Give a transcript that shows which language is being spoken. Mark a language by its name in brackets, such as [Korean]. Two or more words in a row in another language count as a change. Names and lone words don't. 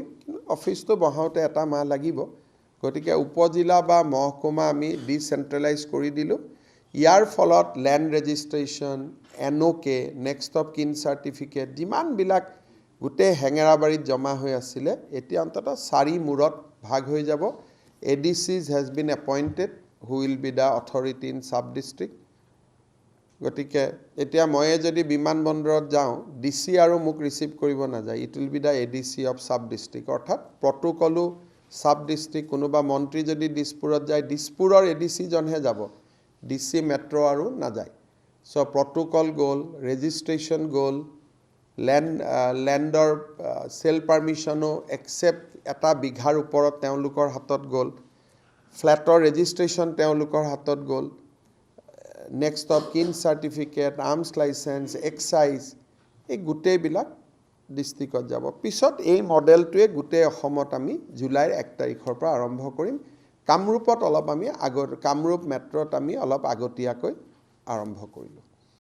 [Assamese] কিন্তু অফিসটো বহাওতে এটা মাহ লাগিব গতিকে উপজিলা বা মহকুমা আমি ডিসেন্ট্ৰেলাইজ কৰি দিলো ইয়াৰ ফলত [English] land registration [Assamese] NOK [English] next of kin certificate [Assamese] যিমান বিলাক গুটে হেঙেৰাবাৰীত জমা হৈ আছিল এতিয়া অন্তত 4 মূৰত ভাগ হৈ যাব [English] ADCs has been appointed who will be the authority in sub district [Assamese] গতিকে এতিয়া মই যদি বিমানবন্দৰত যাওঁ DC আৰু মোক ৰিসিভ কৰিব না যায় [English] it will be the ADC of sub district [Assamese] অৰ্থাৎ প্ৰটোকলো [English] sub district [Assamese] কোনোবা মন্ত্ৰী যদি দিছপুৰত যায় দিছপুৰৰ ADC জনহে যাব DC মেট্ৰো আৰু না যায় সো প্ৰটোকল গল ৰেজিষ্ট্ৰেচন গল ল্যান্ডৰ সেল পাৰমিশনো একসেপ্ট এটা বিঘাৰ ওপৰত তেওঁলোকৰ হাতত গল ফ্ল্যাটৰ ৰেজিষ্ট্ৰেচন তেওঁলোকৰ হাতত গল [English] next of kin certificate, arms license, excise, [Assamese] এই গোটেইবিলাক ডিষ্ট্ৰিক্টত যাব পিছত এই মডেলটোৱে গোটেই অসমত আমি জুলাইৰ 1 তাৰিখৰ পৰা আৰম্ভ কৰিম কামৰূপত অলপ আমি কামৰূপ মেট্ৰত আমি অলপ আগতীয়াকৈ আৰম্ভ কৰিলোঁ